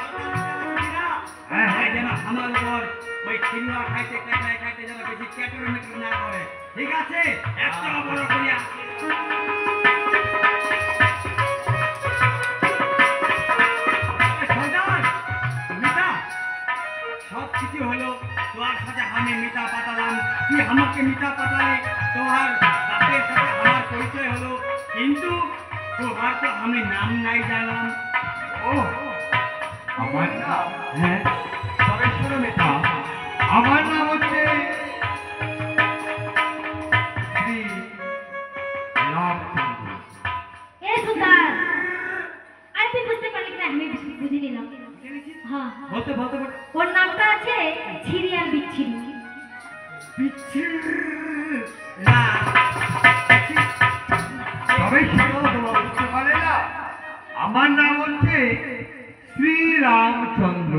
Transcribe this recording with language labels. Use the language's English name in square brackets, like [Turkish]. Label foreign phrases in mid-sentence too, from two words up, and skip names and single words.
[Bangla] যেন আমার উপর ওই চিংড়া খাইতে খাইতে যেন বেশি ক্যাটোমেট্রি না করে ঠিক আছে এত বড় করিয়া সব কিছু হলো তোর সাথে আমি মিটা পাঠালাম তুই আমাকে মিটা পাঠালে তোমার বাপের সাথে আমার পরিচয় হলো কিন্তু তোমার তো আমি নাম নাই জানলাম ও আমার নাম হ্যাঁ তবে শোনো মেটা আমার নাম হচ্ছে শ্রী রামচন্দ্র ए सुल्तान अरे তুই বুঝতে পারলি না আমি বুঝে নিলাম হ্যাঁ বলতে বলতে বলতে ওর নামটা আছে ছিরি আর বিচ্ছিরি তবে শোনো তোমরা বুঝতে পারলে না আমার নাম হচ্ছে শ্রীরামচন্দ্র